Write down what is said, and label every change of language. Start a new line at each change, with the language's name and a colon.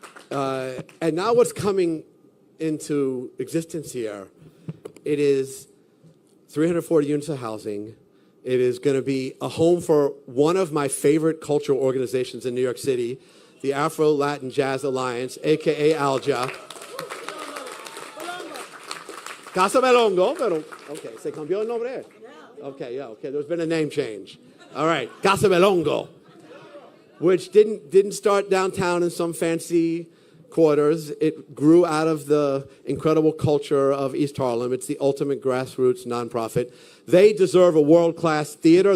English: And now what's coming into existence here, it is 340 units of housing. It is going to be a home for one of my favorite cultural organizations in New York City, the Afro-Latin Jazz Alliance, a.k.a. ALJA.
Spanish: Casa Belongo, pero, okay, se cambió el nombre.
English: Okay, yeah, okay, there's been a name change. All right, Casa Belongo, which didn't start downtown in some fancy quarters. It grew out of the incredible culture of East Harlem. It's the ultimate grassroots nonprofit. They deserve a world-class theater.